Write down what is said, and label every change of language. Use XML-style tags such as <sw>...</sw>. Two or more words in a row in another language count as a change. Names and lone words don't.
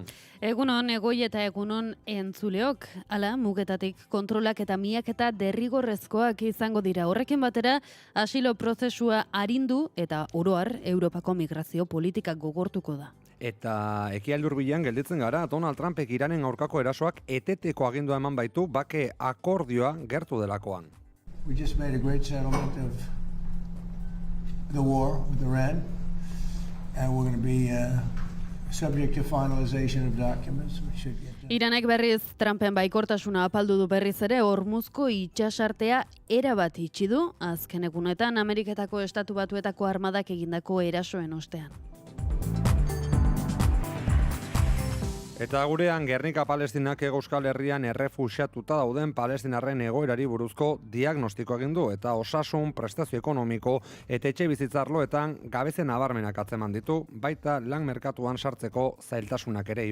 <eu>Egunon, Egoi eta egunon entzuleok. Hala, mugetatik kontrolak eta miaketa derrigorrezkoak izango dira. Horrekin batera, asilo prozesua arindu eta oro har Europako migrazio politikak gogortuko da. Eta ekialde hurbilean gelditzen gara, Donald Trumpek Iranen aurkako erasoak eteteko agindua eman baitu bake akordioa gertu delakoan.</eu> <en>We just made a great settlement of the war with Iran, and we're going to be subject to finalization of documents. We should get that.</en> <eu>Iranek berriz Trumpen baikortasuna apaldu du berriz ere, Hormuzko itsasartea erabat itxi du, azken egunetan Ameriketako Estatu Batuetako armadak egindako erasoen ostean. Eta gurean Gernika Palestinak Euskal Herrian errefuxiatuta dauden palestinarren egoerari buruzko diagnostiko egin du eta osasun, prestazio ekonomiko eta etxe bizitzarloetan gabeze nabarmenak atzeman ditu, baita lan merkatuan sartzeko zailtasunak ere.</eu>